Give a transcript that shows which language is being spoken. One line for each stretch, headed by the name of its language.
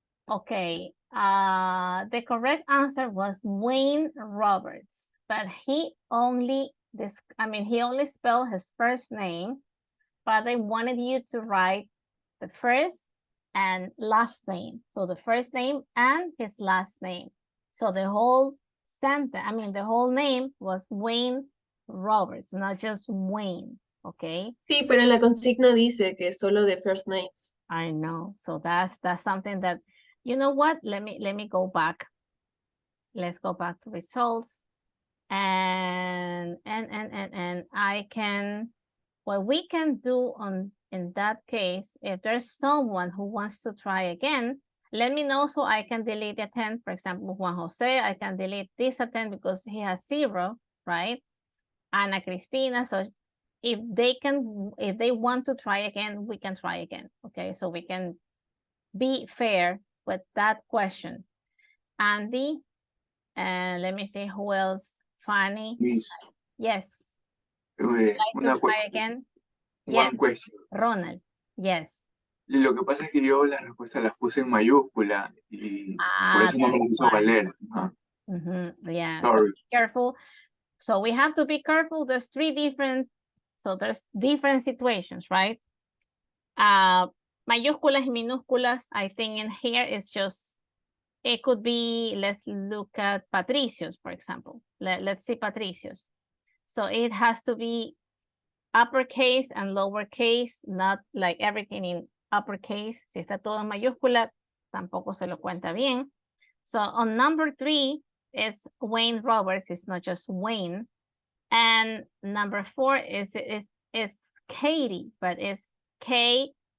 English: Okay, the correct answer was Wayne Roberts, but he only spelled his first name, but they wanted you to write the first and last name. So the first name and his last name. So the whole sentence, the whole name was Wayne Roberts, not just Wayne, okay?
Spanish: Sí, pero en la consigna dice que solo de
English: first names. I know. So that's something that, you know what? Let me go back. Let's go back to results. And I can, what we can do in that case, if there's someone who wants to try again, let me know so I can delete the attempt. For example, Juan Jose, I can delete this attempt because he has 0, right? Ana Cristina, so if they want to try again, we can try again, okay? So we can be fair with that question. Andy, and let me see who else. Fanny. Miss, Yes. Like to try again? Yes. one question. Ronald. Yes.
Spanish: Y lo que pasa es que yo las respuestas las puse en mayúscula y por eso no me las hizo valer.
English: Yeah. Sorry. So be careful. So we have to be careful. There's there's different situations, right?
Spanish: Mayúsculas y minúsculas,
English: I think in here is just, it could be, let's look at Patricios, for example. Let's see Patricios. So it has to be uppercase and lowercase, not like everything in uppercase.
Spanish: Si está todo en mayúscula, tampoco se lo cuenta bien.
English: So on number 3, it's Wayne Roberts. It's not just Wayne. And number 4 is Katie, but it's Katie.